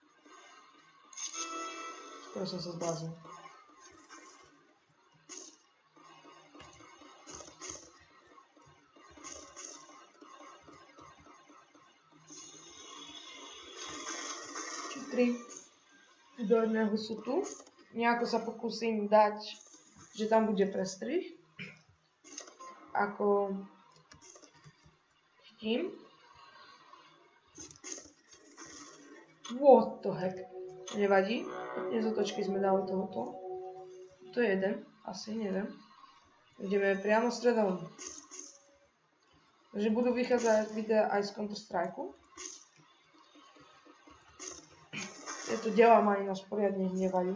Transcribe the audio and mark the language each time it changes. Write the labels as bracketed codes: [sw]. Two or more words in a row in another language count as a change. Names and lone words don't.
[sk] Skoro som sa zbláznil. Tri do jedného sú tu. Nejako sa pokúsim dať, že tam bude prestrih. Ako Kým? [en] What the heck? [sk] Nevadí. Dnes otočky sme dali tohoto. To je jeden. Asi, neviem. Ideme priamo stredom. Takže budú vychádzať videa aj z Counter-Strike-u. Tieto diela ma ináč poriadne hnevajú.